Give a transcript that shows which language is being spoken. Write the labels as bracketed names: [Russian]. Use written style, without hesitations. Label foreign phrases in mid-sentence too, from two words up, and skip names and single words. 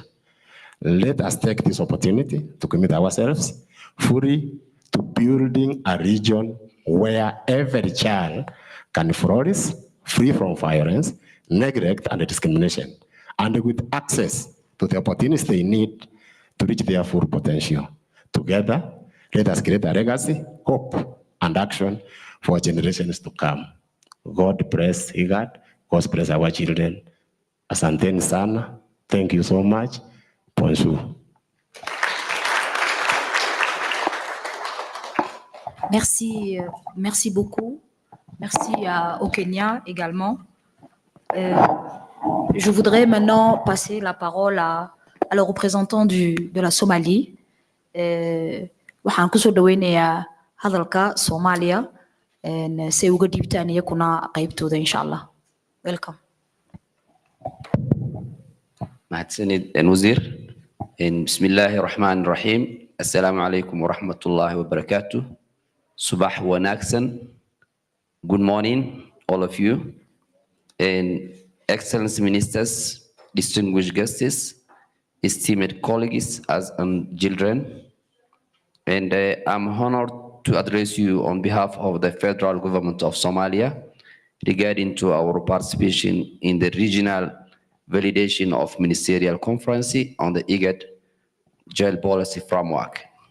[English] Let us take this opportunity to commit ourselves fully to building a region where every child can flourish, free from violence, neglect, and discrimination, and with access to the opportunities they need to reach their full potential. Together, let us create a legacy, hope, and action for generations to come. God bless IGAD. God bless our children. [Swahili] Asanteni sana. [English] Thank you so much. [French] Bonjour. Merci, merci beaucoup. Merci au Kenya également. Je voudrais maintenant passer la parole à le représentant de la Somalie. [Somali] Waxaan kusoo dhaweynayaa hadalka Soomaaliya si ay uga dhiibtaan iyakuna qaybtooda [Arabic] إن شاء الله. [English] Welcome. [Somali] mahadsanid wasiir. [Arabic] بسم الله الرحمن الرحيم. السلام عليكم ورحمة الله وبركاته. [Somali] Subax wanaagsan. [English] Good morning, all of you. And Excellency Ministers, distinguished guests, esteemed colleagues and children. And I'm honored to address you on behalf of the federal government of Somalia regarding to our participation in the regional validation of Ministerial Conference on the IGAD jail policy framework.